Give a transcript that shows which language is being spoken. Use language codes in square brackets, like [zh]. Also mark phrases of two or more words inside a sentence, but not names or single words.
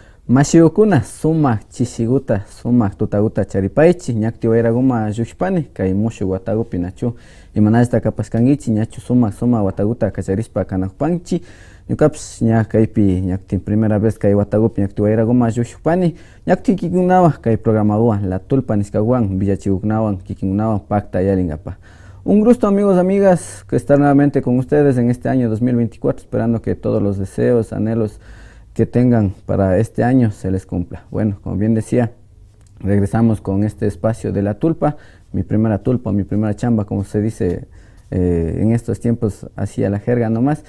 [qu] Mashiukuna sumak chishiguta sumak tutaguta charipaychi ñakti wayraguma llushpani kay mushu watagupi nachu imanashta kapashkankichi ñachu sumak wataguta kacharispa kanakpanchi ñukapish ña kaypi ñakti [es] primera vez [qu] kay watagupi ñakti wayraguma llushpani ñakti kikinkunawan kay programawan La Tulpa niskawan villachikukunawan kikinkunawan pacta yaringapa. [es] Un gusto amigos, amigas, que estar nuevamente con ustedes en este año 2024, esperando que todos los deseos, anhelos que tengan para este año se les cumpla. Bueno, como bien decía, regresamos con este espacio de La Tulpa, mi primera chamba, como se dice en estos tiempos, así a la jerga nomás.